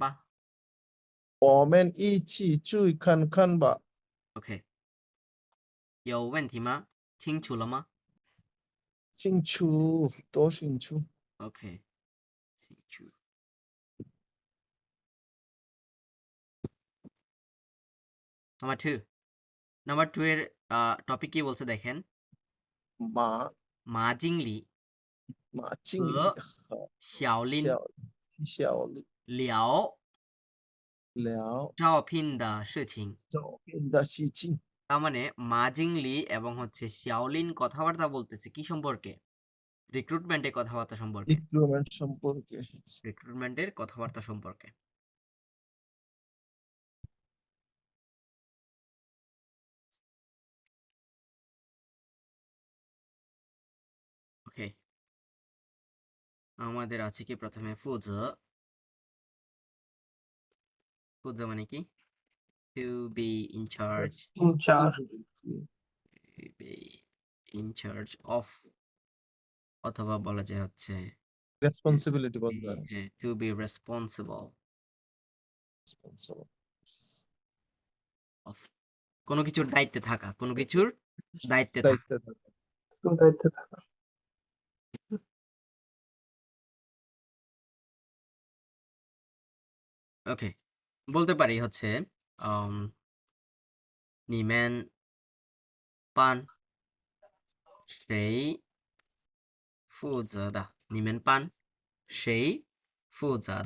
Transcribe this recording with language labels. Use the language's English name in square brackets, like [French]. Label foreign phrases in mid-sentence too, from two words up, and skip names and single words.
[Chinese] 我们一起去看看吧。 OK，有问题吗？清楚了吗清楚，多清楚。 [Bangla] ？OK，清楚。নাম্বার 2 নাম্বার 2 এর টপিক কি বলছে দেখেন। [Chinese] 马马经理马经理和 শাওলিন 小聊聊招聘的事情। 招聘的事情。 [Bangla] তার মানে মা জিংলি এবং হচ্ছে শাওলিন কথাবার্তা বলতেছে কি সম্পর্কে? রিক্রুটমেন্টের কথাবার্তা সম্পর্কে। রিক্রুটমেন্ট সম্পর্কে। রিক্রুটমেন্টের কথাবার্তা সম্পর্কে। ওকে, আমাদের আছে কি প্রথমে ফুজো। ফুজো মানে কি? [English] to be in charge, be in charge of, [Bangla] অথবা বলা যায় হচ্ছে রেসপন্সিবিলিটি বলতে পারেন। [English] to be responsible of, [Bangla] কোনো কিছুর দায়িত্বে থাকা, কোনো কিছুর দায়িত্বে থাকা। দায়িত্বে থাকা। দায়িত্বে থাকা। ওকে, বলতে পারি হচ্ছে নিমেন পান সেই ফুজাদা, নিমেন পান সেই ফুজাদা,